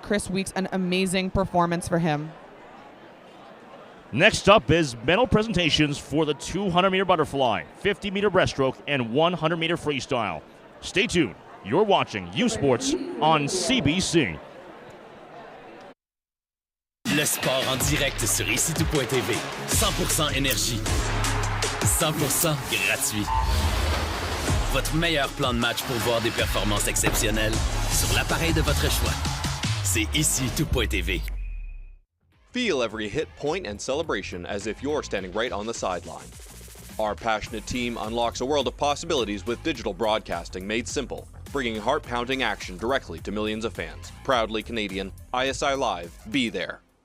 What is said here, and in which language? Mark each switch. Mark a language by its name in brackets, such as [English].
[English] Chris Weeks, an amazing performance for him. Next up is medal presentations for the 200-meter butterfly, 50-meter breaststroke, and 100-meter freestyle. Stay tuned. You're watching U Sports on CBC. [French] Le sport en direct sur ici-tout.tv. 100% énergie. 100% gratuit. Votre meilleur plan de match pour voir des performances exceptionnelles sur l'appareil de votre choix. C'est ici-tout.tv. [English] Feel every hit, point, and celebration as if you're standing right on the sideline. Our passionate team unlocks a world of possibilities with digital broadcasting made simple, bringing heart-pounding action directly to millions of fans. Proudly Canadian, ISI Live, be there.